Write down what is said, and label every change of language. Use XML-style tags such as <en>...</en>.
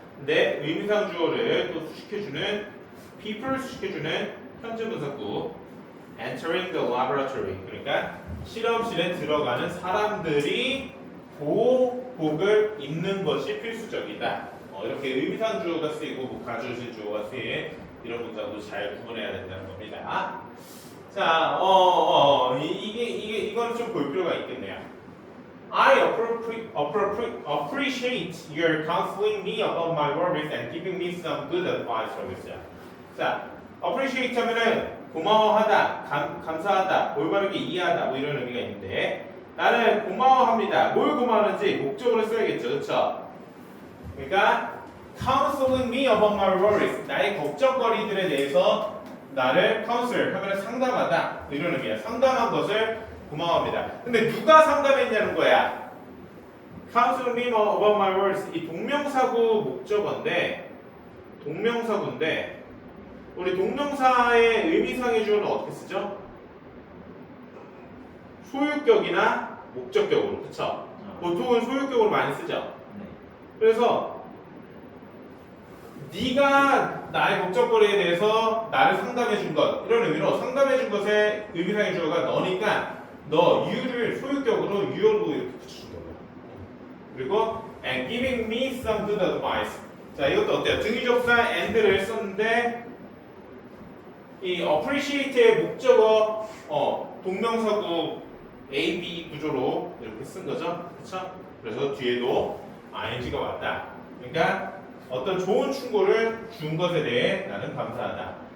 <ko>근데 의미상 주어를 또 수식해주는 people 수식해주는 현재 분사구</ko> <en>entering the laboratory</en> <ko>그러니까 실험실에 들어가는 사람들이 보호복을 입는 것이 필수적이다. 이렇게 의미상 주어가 쓰이고 뭐 가주어진 주어가 쓰인 이런 문장도 잘 구분해야 된다는 겁니다. 자, 이거는 좀 볼 필요가 있겠네요.</ko> <en>I appreciate your counseling me about my worries and giving me some good advice라고</en> <ko>했어요. 자, appreciate 하면은 고마워하다, 감사하다, 올바르게 이해하다 뭐 이런 의미가 있는데 나는 고마워합니다. 뭘 고마워하는지 목적으로 써야겠죠, 그렇죠? 그러니까</ko> <en>counseling me about my worries</en> <ko>나의 걱정거리들에 대해서 나를 counsel 하면 상담하다 이런 의미야. 상담한 것을 고마워합니다. 근데 누가 상담했냐는 거야.</ko> <en>counseling me about my worries</en> <ko>이 동명사구 목적어인데 동명사구인데 우리 동명사의 의미상의 주어는 어떻게 쓰죠? 소유격이나 목적격으로, 그쵸? 보통은 소유격으로 많이 쓰죠. 그래서 네가 나의 걱정거리에 대해서 나를 상담해 준 것 이런 의미로 상담해 준 것의 의미상의 주어가 너니까 너 you를 소유격으로 you로 이렇게 붙여준 거예요. 그리고</ko> <en>and giving me some good advice.</en> <ko>자, 이것도 어때요? 등위접사 and를 썼는데 이 appreciate의 목적어 동명사구 A, B 구조로 이렇게 쓴 거죠. 그렇죠? 그래서 뒤에도 ing가 왔다. 그러니까 어떤 좋은 충고를 준 것에 대해 나는 감사하다.</ko>